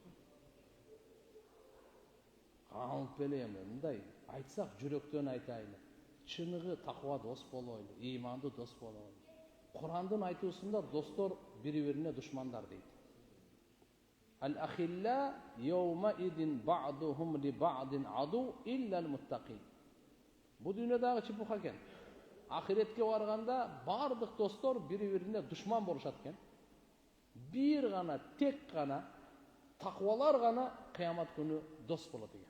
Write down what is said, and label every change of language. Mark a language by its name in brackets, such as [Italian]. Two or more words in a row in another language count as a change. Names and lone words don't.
[Kyrgyz] Калып эле мындай айтсак жүрөктөн айтайлы. Чыныгы таква дос болойлу, ыймандуу дос болойлу. Курандын айтуусунда достор бири-бирине душмандар дейт. [Arabic] الأخلاء يومئذ بعضهم لبعض عدو إلا المتقين. [Kyrgyz] Бу дүйнөдөгү чыпуха экен. Ахиретке барганда бардык достор бири-бирине душман болушат экен. Бир гана, тек гана таквалар гана кыямат күнү дос болот экен.